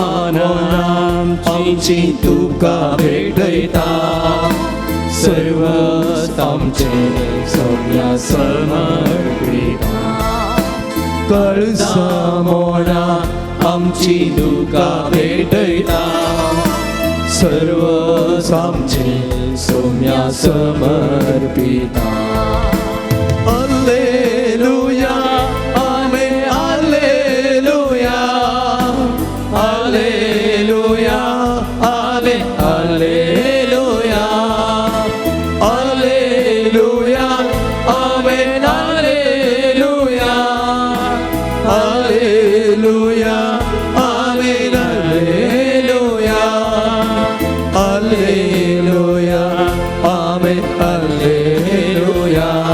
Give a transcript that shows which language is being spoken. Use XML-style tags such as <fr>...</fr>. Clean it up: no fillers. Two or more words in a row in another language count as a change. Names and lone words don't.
<kok>आमची तुका भेटयता सर्व आमचे सोम्या समर्पिता कळसा मोना आमची तुका भेटयता सर्व आमचे सोम्या समर्पिता</kok> <la>Alleluia, Amen, Alleluia, Alleluia, Amen, Alleluia, Alleluia, Amen, Alleluia, Alleluia, Amen, Alleluia, Alleluia, Amen, Alleluia.</la>